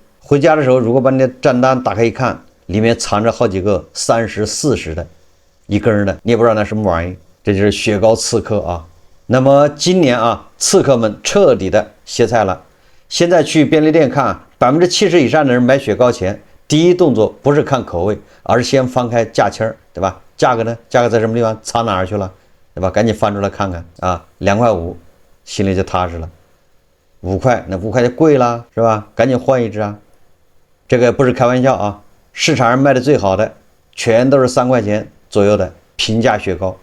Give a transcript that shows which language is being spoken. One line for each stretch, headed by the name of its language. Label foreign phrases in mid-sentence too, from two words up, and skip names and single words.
Chinese: 回家的時候，如果把你的賬單打開一看，裡面藏着好幾個30、40的，一根的，你也不知道那什麼玩意，這就是雪糕刺客啊。那麼今年啊，刺客們徹底的歇菜了。現在去便利店看，70%以上的人買雪糕前，第一動作不是看口味，而是先翻開價籤，對吧？價格呢？價格在什麼地方？藏哪兒去了？對吧？趕緊翻出來看看啊，2塊5，心裡就踏實了。5塊，那5塊就貴了，是吧？趕緊換一支啊！這個不是開玩笑啊，市場上賣的最好的，全都是3塊錢左右的平價雪糕。